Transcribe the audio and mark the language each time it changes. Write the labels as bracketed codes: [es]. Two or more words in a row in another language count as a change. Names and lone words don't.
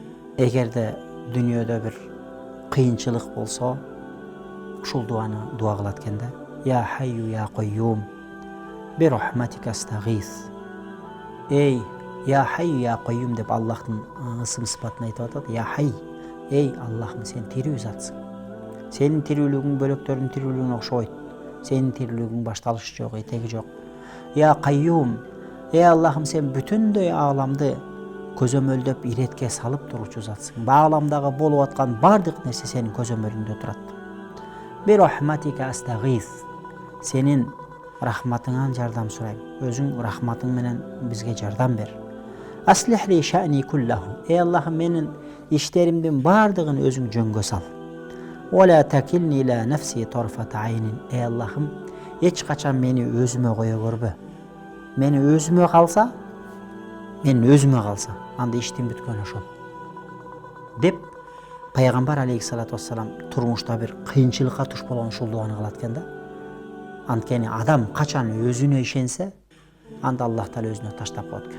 [ky] Эгерде дүйнөдө bir кыйынчылык болсо, ушул дуаны дуа кылат экен да. [ar] يا حي يا قيوم برحمتك أستغيث. [ky] Эй, [ar] يا حي يا قيوم [ky] деп Аллахтын ысым сыпатын айтып атат. [ar] يا حي, [ky] эй Аллахым, сен тирүү затсың. Сенин тирүүлүгүң бөлөктөрдүн тирүүлүгүнө окшобойт. Сенин тирүүлүгүң башталышы жок, этеги жок. [ar] يا قيوم, [ky] эй Аллахым, сен бүтүндөй ааламды көзөмөлдөп иретке салып туручу затсың. Бааламдагы болуп аткан бардык нерсе сенин көзөмөлүңдө турат. [ar] برحمتك أستغيث. [ky] Сенин рахматыңан жардам сурайм. Өзүң рахматың менен бизге жардам бер. [ar] أصلح لي شأني كله. [ky] Эй Аллахым, менин иштеримдин бардыгын өзүң жөнгө сал. [ar] ولا تكلني إلى نفسي طرفة عين. [ky] Эй Аллахым, эч качан мени өзүмө кое көрбө. Мени өзүмө калса, анда иштин бүткөнү ошол. Деп Пайгамбар [ar] عليه الصلاة والسلام [ky] турмушта bir кыйынчылыкка туш болгон ушул дуаны кылат экен да. Анткени адам качан өзүнө ишенсе, анда Аллах таала өзүнө таштап коет экен.